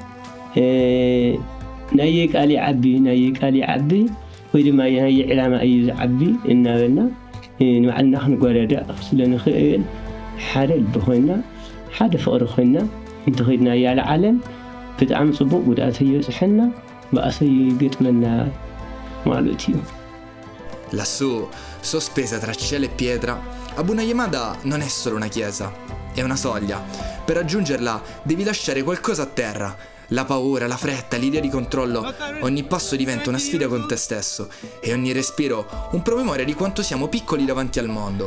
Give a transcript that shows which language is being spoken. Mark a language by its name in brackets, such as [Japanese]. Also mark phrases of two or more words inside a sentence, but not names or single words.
[Tigrinya] ናይ ቃል ዓቢ ወይ ድማ ናይ ዕላማ እዩ ዝዓቢ እናበልና ንባዕልና ክንጓዳዳእ ስለንኽእል ሓደ ልቢ ኮይና ሓደ ፍቅሪ ኮይና እንተኸይድና ያለ ዓለም ብጣዕሚ ፅቡቅ ጉድኣት ይበፅሐና ባእሰ ይገጥመና ማለት እዩ። [Italian] Lassù, sospesa tra cielo e pietra, Abuna Yamada non è solo una chiesa, è una soglia. Per raggiungerla devi lasciare qualcosa a terra. La paura, la fretta, l'idea di controllo, ogni passo diventa una sfida con te stesso e ogni respiro un promemoria di quanto siamo piccoli davanti al mondo.